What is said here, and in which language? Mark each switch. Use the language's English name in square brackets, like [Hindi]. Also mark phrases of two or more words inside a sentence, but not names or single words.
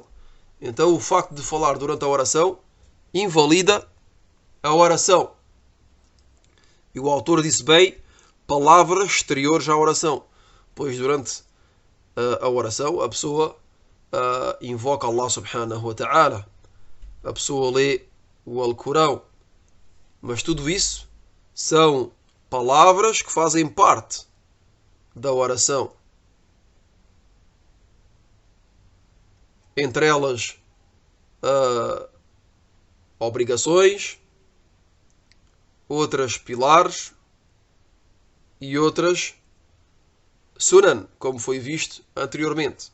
[Portuguese] Então, o facto de falar durante a oração invalida a oração. E o autor disse bem, palavras exteriores à oração, pois durante a oração a pessoa invoca Allah [Arabic] سبحانه وتعالى, [Portuguese] a pessoa lê o Alcorão, mas tudo isso são palavras que fazem parte da oração. Entre elas, obrigações, outras pilares e outras sunan, como foi visto anteriormente.